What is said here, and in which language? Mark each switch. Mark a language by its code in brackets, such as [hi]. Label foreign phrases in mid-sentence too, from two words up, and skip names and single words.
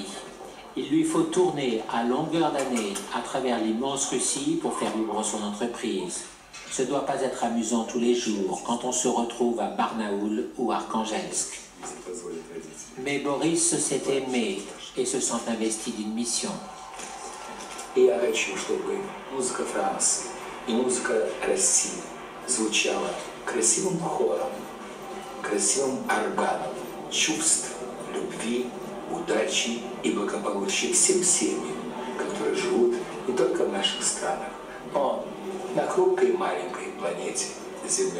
[fr] Il lui faut tourner à longueur d'année à travers l'immense Russie pour faire vivre son entreprise. Ce ne doit pas être amusant tous les jours quand on se retrouve à Barnaoul ou Arkhangelsk. Mais Boris s'est aimé et se sent investi d'une mission. [ru] Я хочу, чтобы музыка Франции и музыка России звучала красивым хором, красивым органом чувств, любви, удачи и благополучия всем семьям, которые живут не только в наших странах, но на хрупкой маленькой планете Земля.